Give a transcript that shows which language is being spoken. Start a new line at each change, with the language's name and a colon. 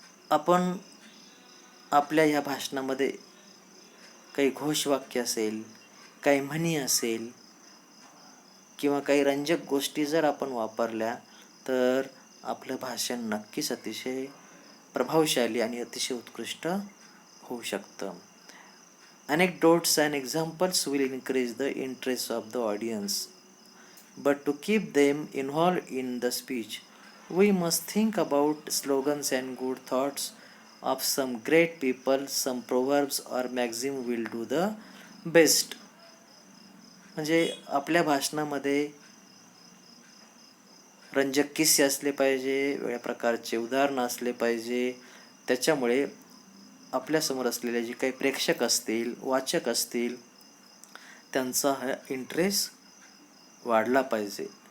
Marathi: आपण आपल्या ह्या भाषणामध्ये काही घोषवाक्य असेल, काही म्हणी असेल किंवा काही रंजक गोष्टी जर आपण वापरल्या तर आपलं भाषण नक्कीच अतिशय प्रभावशाली आणि अतिशय उत्कृष्ट होऊ शकतं.
English: Anecdotes and examples will increase the interest of the audience. But to keep them involved in the speech, we must think about slogans and good thoughts of some great people. Some proverbs or maxim will do the best.
Marathi: म्हणजे आपल्या भाषणामध्ये रंजक किस्से असले पाहिजे, वेगळ्या प्रकारचे उदाहरणं असले पाहिजे. त्याच्यामुळे आपल्यासमोर असलेले जे काही प्रेक्षक असतील, वाचक असतील, त्यांचा हा इंटरेस्ट वाढला पाहिजे.